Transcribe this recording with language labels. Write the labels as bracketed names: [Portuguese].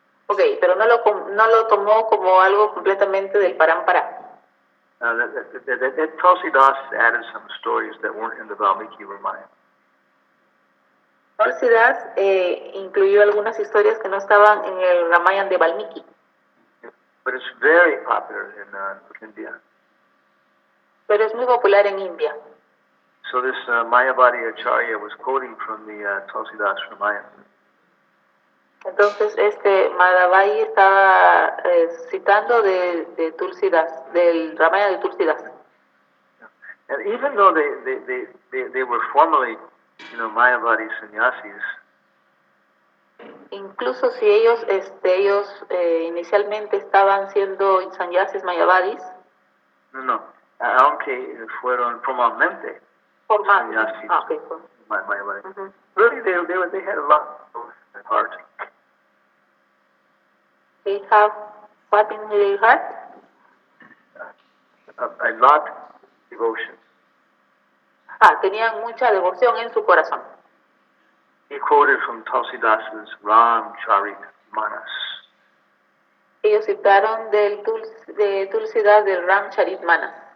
[Spanish] Okay, pero no lo tomó como algo completamente del parampara. [English] That Tulsidas added some stories that weren't in the Valmiki Ramayana. [Spanish] Tulsidas incluyó algunas historias que no estaban en el Ramayana de Valmiki. [English] But it's very popular in India. [Spanish] Pero es muy popular en India. [English] So this Mayavadi Acharya was quoting from the Tulsidas Ramayana. [Spanish] Entonces Madhavayi estaba citando de Tulsidas, del Ramayana de Tulsidas. [English] And even though they were formerly, Mayavadi sannyasis. [Spanish] Incluso si ellos inicialmente estaban siendo sannyasis mayavadis. No, aunque fueron formalmente sannyasis. [English] Okay. Mayavadi. Really, they had a lot at heart. They have what in their heart? A lot of devotion. [Spanish] Tenían mucha devoción en su corazón. [English] He quoted from Tulsidas's Ram Charit Manas. [Spanish] Ellos citaron de Tulsidas del Ram Charit Manas.